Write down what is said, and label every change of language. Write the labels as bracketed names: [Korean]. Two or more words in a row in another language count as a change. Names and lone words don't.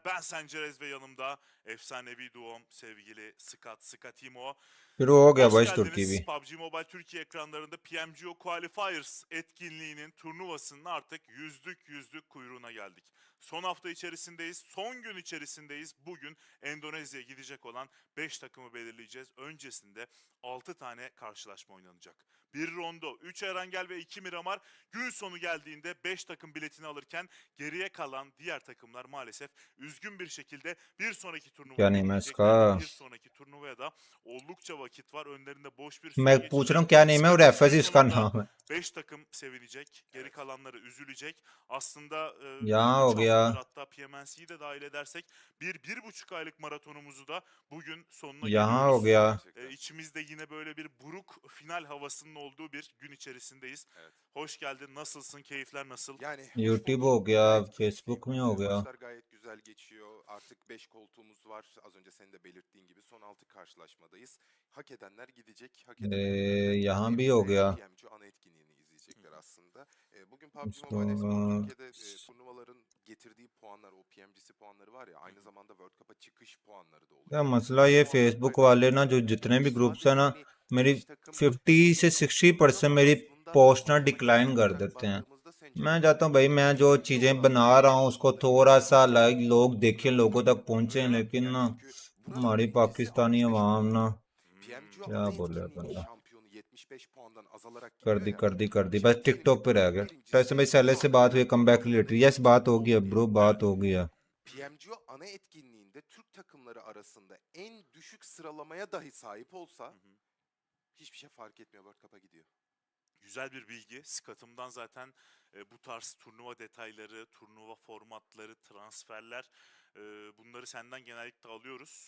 [Turkish] Ben Sencerez ve yanımda efsanevi duom sevgili Skatimo. [Hindi] फिर वो हो गया [Turkish] Hoş [Hindi] भाई तुर्की भी [Turkish] geldiniz. PUBG Mobile Türkiye ekranlarında PMGO Qualifiers etkinliğinin turnuvasının artık yüzlük kuyruğuna geldik. Son hafta içerisindeyiz, son gün içerisindeyiz. Bugün Endonezya'ya gidecek olan 5 takımı belirleyeceğiz. Öncesinde 6 tane karşılaşma oynanacak. 1 Rondo, 3 Erangel ve 2 Miramar gün sonu geldiğinde 5 takım biletini alırken geriye kalan diğer takımlar maalesef üzgün bir şekilde bir sonraki turnuvaya [Hindi] क्या नहीं मैं [Turkish] gidecekler. [Hindi] इसका [Turkish] Bir sonraki turnuvaya da oldukça vakit var. Önlerinde boş bir [Hindi] मैं [Turkish] süre [Hindi] पूछ रहा हूँ [Turkish] geçecek. [Hindi] क्या नेम है और एफएस [Turkish] Gün [Hindi] इसका [Turkish] sonunda [Hindi] नाम है [Turkish] 5 takım sevinecek. Geri kalanları üzülecek. Aslında [Hindi] यहाँ हो [Turkish] 3 [Hindi] गया [Turkish] haftadır hatta PMNC'yi de dahil edersek 1,5 aylık maratonumuzu da bugün sonuna [Hindi] यहाँ हो [Turkish] geliyoruz. [Hindi] गया [Turkish] İçimizde yine böyle bir buruk final havasının olduğu bir gün içerisindeyiz. Evet. Hoş geldin. Nasılsın? Keyifler nasıl? Yani YouTube bulduk. [Hindi] हो गया [Turkish] Gayet [Hindi] फेसबुक [Turkish] keyifliyim. [Hindi] में हो गया [Turkish] Maçlar gayet güzel geçiyor. Artık 5 koltuğumuz var. Az önce senin de belirttiğin gibi son 6 karşılaşmadayız. Hak edenler gidecek. Hak edemeyenler de [Hindi] यहाँ [Turkish] evde [Hindi] भी हो गया [Turkish] PMG ana etkinliğini izleyecekler aslında. Bugün PUBG [Hindi] इसको [Turkish] Mobile Esports Türkiye'de turnuvaların getirdiği puanlar, o PMGC puanları var ya, aynı zamanda World Cup'a çıkış puanları da [Hindi] या [Turkish] oluşuyor. [Hindi] मसला ये [Turkish] Bu puanlar [Hindi] फेसबुक वाले ना जो जितने भी ग्रुप्स हैं [Turkish] sadece [Hindi] ना [Turkish] hani [Hindi] मेरी [Turkish] 5 takım [Hindi] 50 से 60% [Turkish] ama [Hindi] मेरी [Turkish] aslında [Hindi] पोस्ट ना [Turkish] matematiksel [Hindi] डिक्लाइन कर [Turkish] olarak [Hindi] देते हैं [Turkish] baktığımızda [Hindi] मैं [Turkish] Sencer'in [Hindi] चाहता हूँ भाई मैं जो [Turkish] PMGO [Hindi] चीज़ें [Turkish] olan [Hindi] बना रहा हूँ उसको [Turkish] turnuvaların [Hindi] थोड़ा सा [Turkish] yarısı [Hindi] लाइक लोग देखें लोगों तक पहुँचे [Turkish] Öyle mi? [Hindi] लेकिन [Turkish] yani [Hindi] ना [Turkish] çünkü buranın [Hindi] हमारी [Turkish] birincisi [Hindi] पाकिस्तानी [Turkish] 65 [Hindi] अवाम [Turkish] puan. [Hindi] ना [Turkish] PMGO [Hindi] क्या [Turkish] ana [Hindi] बोले [Turkish] etkinliğinin [Hindi] बंदा [Turkish] şampiyonu 75 puandan azalarak gidiyor ya. [Hindi] कर दी बस [Turkish] Şimdi diyelim [Hindi] टिकटॉक [Turkish] ki [Hindi] पे रह [Turkish] buranın [Hindi] गया वैसे [Turkish] birincisi [Hindi] भाई सैले [Turkish] şu [Hindi] से [Turkish] ana [Hindi] बात हुई [Turkish] kadar [English] come back [Turkish] turnuvaların [Hindi] लेटर [Turkish] en [Hindi] यस [Turkish] iyi [Hindi] बात [Turkish] puanı [Hindi] हो गई [Turkish] olduğu [Hindi] ब्रो [Turkish] için [Hindi] बात हो गई है [Turkish] PMGO ana etkinliğinde Türk takımları arasında en düşük sıralamaya dahi sahip olsa hiçbir şey fark etmiyor, World Cup'a gidiyor. Güzel bir bilgi. Skatım'dan zaten bu tarz turnuva detayları, turnuva formatları, transferler bunları senden genellikle alıyoruz.